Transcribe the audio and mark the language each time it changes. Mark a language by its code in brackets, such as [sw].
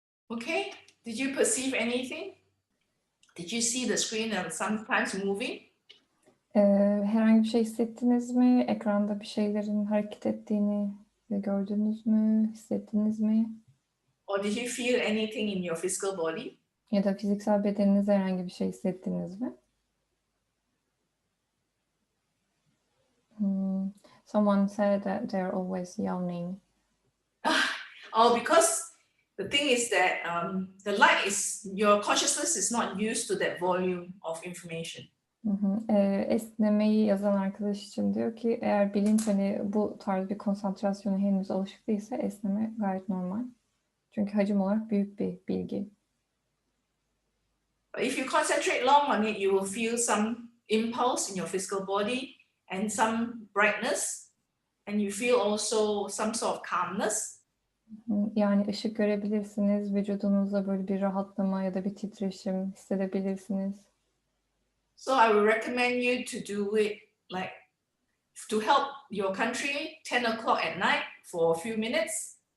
[en] Okay, did you perceive anything? Did you see the screen and sometimes moving? [tr] Herhangi bir şey hissettiniz mi? Ekranda bir şeylerin hareket ettiğini gördünüz mü? Hissettiniz mi? [en] Or did you feel anything in your physical body? [tr] Ya da fiziksel bedeninizde herhangi bir şey hissettiniz mi? [en] Someone said that they're always yawning. Oh, because the thing is that the light is, your consciousness is not used to that volume of information. [tr] Esnemeyi yazan arkadaş için diyor ki eğer bilinç hani bu tarz bir konsantrasyona henüz alışık değilse esneme gayet normal. Çünkü hacim olarak büyük bir bilgi. [en] But if you concentrate long on it, you will feel some impulse in your physical body and some brightness, and you feel also some sort of calmness. [tr] Yani ışık görebilirsiniz, vücudunuzda böyle bir rahatlama ya da bir titreşim hissedebilirsiniz. [en] So I would recommend you to do it like to help your country 10 o'clock at night for a few minutes.